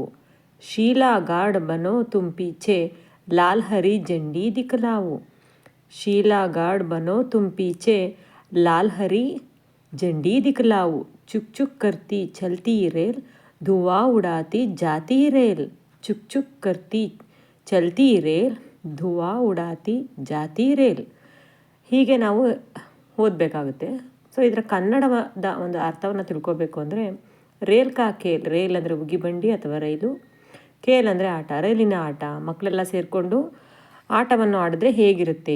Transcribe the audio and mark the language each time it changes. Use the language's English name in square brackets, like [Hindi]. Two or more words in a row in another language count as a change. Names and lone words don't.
[Hindi] शीला गार्ड बनो तुम पीछे, लाल हरी झंडी दिखलाओ। शीला गार्ड बनो तुम पीछे, लाल हरी झंडी दिखलाओ। चुक चुक करती चलती रेल, धुआं उड़ाती जाती रेल। चुक चुक करती चलती रेल, धुआं उड़ाती जाती रेल. [Kannada] ಹೀಗೆ ನಾವು ಓದಬೇಕಾಗುತ್ತೆ. ಸೊ ಇದರ ಕನ್ನಡದ ಒಂದು ಅರ್ಥವನ್ನು ತಿಳ್ಕೊಬೇಕು ಅಂದರೆ [Hindi] रेल का खेल, [Kannada] ರೇಲ್ ಅಂದರೆ ಉಗಿಬಂಡಿ ಅಥವಾ ರೈಲು, ಖೇಲ್ ಅಂದರೆ ಆಟ, ರೈಲಿನ ಆಟ. ಮಕ್ಕಳೆಲ್ಲ ಸೇರಿಕೊಂಡು ಆಟವನ್ನು ಆಡಿದ್ರೆ ಹೇಗಿರುತ್ತೆ.